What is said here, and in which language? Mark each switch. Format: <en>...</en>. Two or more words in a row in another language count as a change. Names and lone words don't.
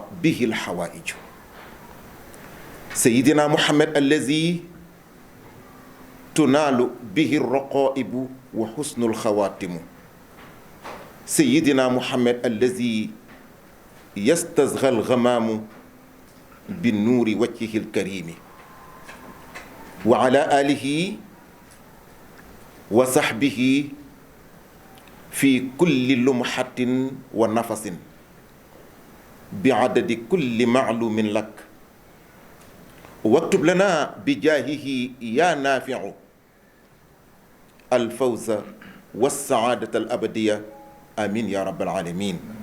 <ar>به الحوائج سيدنا محمد الذي تنال به الرغائب وحسن الخواتم سيدنا محمد الذي يستسقى الغمام بنور وجهه الكريم و على آله وصحبه في كل لمحة ونفس بعدد كل معلوم لك واكتب لنا بجاهه يا نافع الفوز والسعادة الأبدية آمين يا رب العالمين</ar>